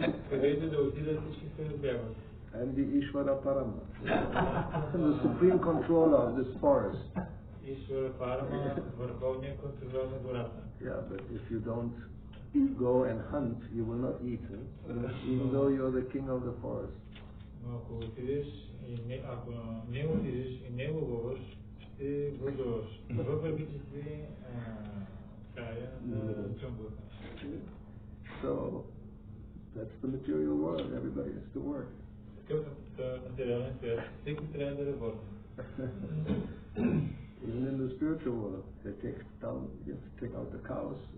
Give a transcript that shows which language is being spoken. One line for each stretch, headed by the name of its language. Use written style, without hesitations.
Bulgarian: Където да отидат, всички се разбягват.
English: I'm the Ishvara Parama. I'm the supreme controller of this forest.
Bulgarian: Ishvara Parama, върховният контролер на гората.
English: Yeah, but if you don't go and hunt, you will not eat, even though you're the king of the forest.
Bulgarian: Но ако отидеш и ако не отидеш и не ловуваш, ще гладуваш. Въпреки че си царя на джунглата.
English: So that's the material world. Everybody has to work.
Bulgarian: Такъв материален свят. Всеки трябва да работи.
English: Even in the spiritual world, they take down, you have to take out the cows.